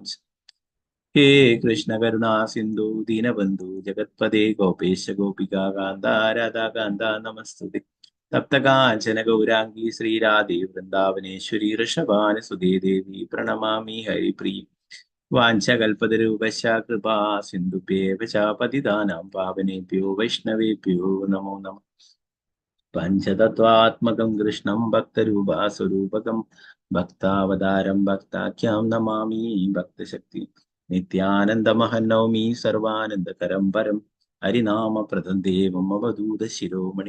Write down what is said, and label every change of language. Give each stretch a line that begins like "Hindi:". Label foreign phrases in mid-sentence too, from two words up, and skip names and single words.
Sanskrit: हे कृष्ण करुणा सिन्धु दीनबन्धु जगत्पदे गोपेश गोपिका कान्त राधाकान्त नमस्तुते. तप्तकाञ्चन गौराङ्गि श्रीराधे वृन्दावनेश्वरि ऋषभानुसुते देवि प्रणमामि हरिप्रिय. वाञ्चकल्पतरूपश कृपा सिन्धुभ्येव च पतितानां पावनेभ्यो वैष्णवेभ्यो नमो नमः. पञ्चतत्वात्मकं कृष्णं भक्तरूपास्वरूपकं भक्तावतारं भक्ताख्यां नमामि भक्तशक्ति. नित्यानन्दमहं नौमि सर्वानन्दकरं परं हरिनामप्रदं देवं अवधूत शिरोमणि.